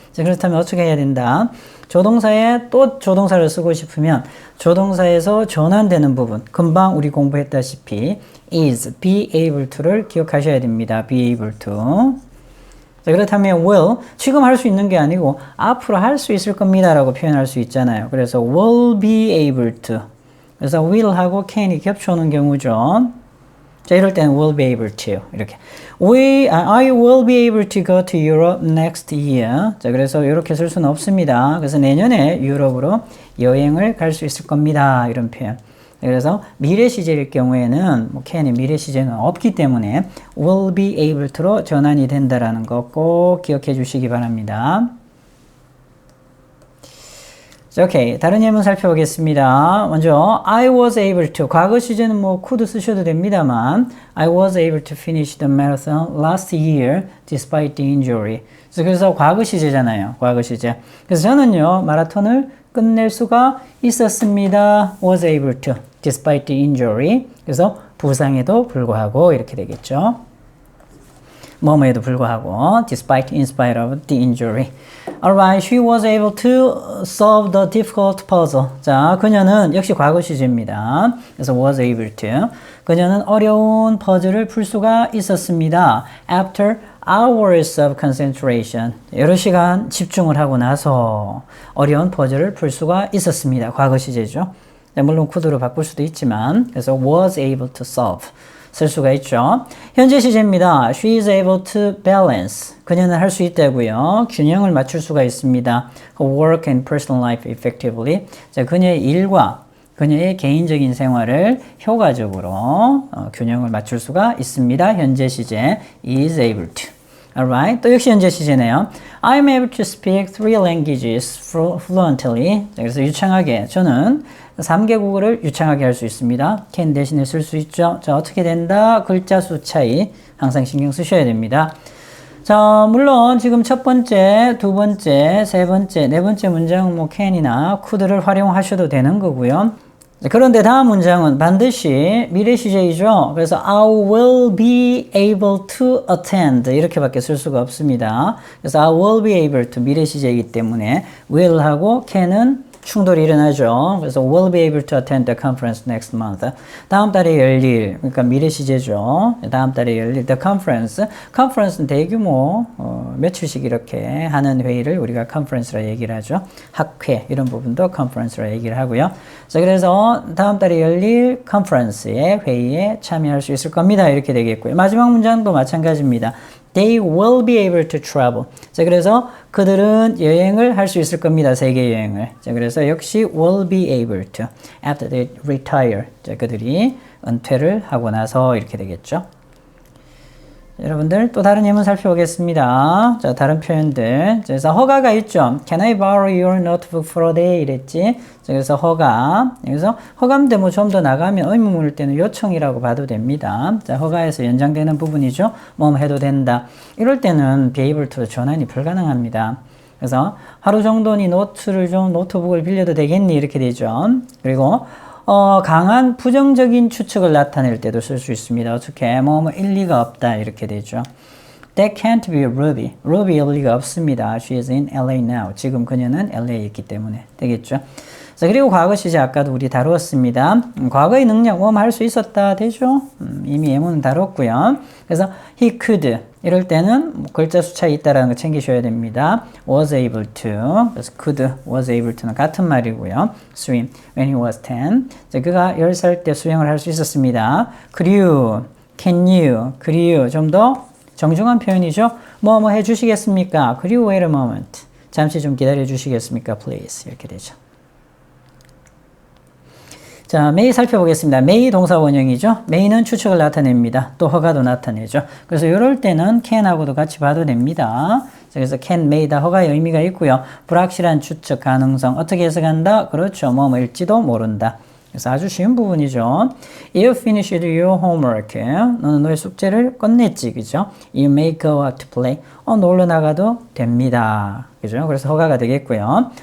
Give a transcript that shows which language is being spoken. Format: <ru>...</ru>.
<ko>자, 그렇다면 어떻게 해야 된다? 조동사에 또 조동사를 쓰고 싶으면 조동사에서 전환되는 부분, 금방 우리 공부했다시피 is,</ko> <en>be able to</en> <ko>를 기억하셔야 됩니다.</ko> <en>be able to.</en> <ko>자, 그렇다면 will, 지금 할 수 있는 게 아니고 앞으로 할 수 있을 겁니다 라고 표현할 수 있잖아요.</ko> <en>그래서 will be able to.</en> <ko>그래서 will하고 can이 겹쳐오는 경우죠. 자, 이럴 때는</ko> <en>will be able to 이렇게 I will be able to go to Europe next year.</en> <ko>자, 그래서 이렇게 쓸 수는 없습니다. 그래서 내년에 유럽으로 여행을 갈 수 있을 겁니다. 이런 표현. 그래서 미래 시제일 경우에는 뭐 can이 미래 시제는 없기 때문에 will be able to로 전환이 된다라는 거 꼭 기억해 주시기 바랍니다. 자, 오케이. 다른 예문 살펴보겠습니다.</ko> <en>먼저 I was able to.</en> <ko>과거 시제는 뭐</ko> <en>could</en> <ko>쓰셔도 됩니다만</ko> <en>I was able to finish the marathon last year despite the injury.</en> <ko>그래서 과거 시제잖아요. 과거 시제. 그래서 저는요. 마라톤을 끝낼 수가 있었습니다.</ko> <en>was able to despite the injury.</en> <ko>그래서 부상에도 불구하고 이렇게 되겠죠. 뭐뭐에도 불구하고</ko> <en>despite, in spite of the injury. Alright, she was able to solve the difficult puzzle.</en> <ko>자, 그녀는 역시 과거 시제입니다.</ko> <en>그래서 was able to.</en> <ko>그녀는 어려운 퍼즐을 풀 수가 있었습니다.</ko> <en>After hours of concentration.</en> <ko>여러 시간 집중을 하고 나서 어려운 퍼즐을 풀 수가 있었습니다. 과거 시제죠. 물론 could로 바꿀 수도 있지만 그래서</ko> <en>was able to solve.</en> <ko>쓸 수가 있죠. 현재 시제입니다.</ko> <en>She is able to balance.</en> <ko>그녀는 할 수 있다고요. 균형을 맞출 수가 있습니다.</ko> <en>Her work and personal life effectively.</en> <ko>자, 그녀의 일과 그녀의 개인적인 생활을 효과적으로 균형을 맞출 수가 있습니다. 현재 시제</ko> <en>is able to.</en> <ko>Alright. 또 역시 현재 시제네요.</ko> <en>I'm able to speak 3 languages fluently.</en> <ko>자, 그래서 유창하게 저는 3개국어를 유창하게 할 수 있습니다. can 대신에 쓸 수 있죠. 자, 어떻게 된다? 글자 수 차이 항상 신경 쓰셔야 됩니다. 자, 물론 지금 첫 번째, 두 번째, 세 번째, 네 번째 문장은 뭐 can이나 could를 활용하셔도 되는 거고요. 그런데 다음 문장은 반드시 미래 시제이죠.</ko> <en>그래서 I will be able to attend</en> <ko>이렇게밖에 쓸 수가 없습니다. 그래서</ko> <en>I will be able to</en> <ko>미래 시제이기 때문에 will하고 can은 충돌이 일어나죠.</ko> <en>그래서 will be able to attend the conference next month.</en> <ko>다음 달에 열릴, 그러니까 미래 시제죠. 다음 달에 열릴 the conference. conference는 대규모 며칠씩 이렇게 하는 회의를 우리가 conference라 얘기를 하죠. 학회 이런 부분도 conference라 얘기를 하고요. 자, 그래서 다음 달에 열릴 conference의 회의에 참여할 수 있을 겁니다. 이렇게 되겠고요. 마지막 문장도 마찬가지입니다.</ko> <en>They will be able to travel.</en> <ko>자, 그래서 그들은 여행을 할 수 있을 겁니다. 세계 여행을. 자, 그래서 역시</ko> <en>will be able to. After they retire.</en> <ko>자, 그들이 은퇴를 하고 나서 이렇게 되겠죠. 자, 여러분들 또 다른 예문 살펴보겠습니다. 자, 다른 표현들. 자, 그래서 허가가 있죠.</ko> <en>Can I borrow your notebook for a day?</en> <ko>이랬지. 자, 그래서 허가. 여기서 허가인데 뭐 좀 더 나가면 의무문일 때는 요청이라고 봐도 됩니다. 자, 허가에서 연장되는 부분이죠. 뭐 해도 된다. 이럴 때는 be able to 전환이 불가능합니다. 그래서 하루 정도니 노트북을 빌려도 되겠니? 이렇게 되죠. 그리고 강한 부정적인 추측을 나타낼 때도 쓸 수 있습니다. 어떻게? 뭐 일리가 없다. 이렇게 되죠.</ko> <en>That can't be Ruby.</en> <ko>Ruby일 리가 없습니다.</ko> <en>She is in LA now.</en> <ko>지금 그녀는 LA에 있기 때문에 되겠죠. 자, 그리고 과거 시제 아까도 우리 다루었습니다. 과거의 능력 뭐 할 수 있었다 되죠? 이미 예문은 다뤘고요. 그래서</ko> <en>he could</en> <ko>이럴 때는 글자 수 차이 있다라는 거 챙기셔야 됩니다.</ko> <en>was able to 그래서 could, was able to는</en> <ko>같은 말이고요.</ko> <en>swim when he was 10</en> <ko>자, 그가 10살 때 수영을 할 수 있었습니다.</ko> <en>could you, can you, could you</en> <ko>좀 더 정중한 표현이죠. 뭐 해주시겠습니까?</ko> <en>could you wait a moment</en> <ko>잠시 좀 기다려 주시겠습니까? please 이렇게 되죠. 자, may 살펴보겠습니다. may 동사 원형이죠. may는 추측을 나타냅니다. 또 허가도 나타내죠. 그래서 이럴 때는 can하고도 같이 봐도 됩니다. 자, 그래서 can, may 다 허가의 의미가 있고요. 불확실한 추측 가능성 어떻게 해석한다? 그렇죠. 뭐일지도 모른다. 그래서 아주 쉬운 부분이죠.</ko> <en>You finished your homework.</en> <ko>너는 너의 숙제를 끝냈지, 그죠?</ko> <en>You may go out to play.</en> <ko>놀러 나가도 됩니다. 그죠? 그래서 허가가 되겠고요.</ko>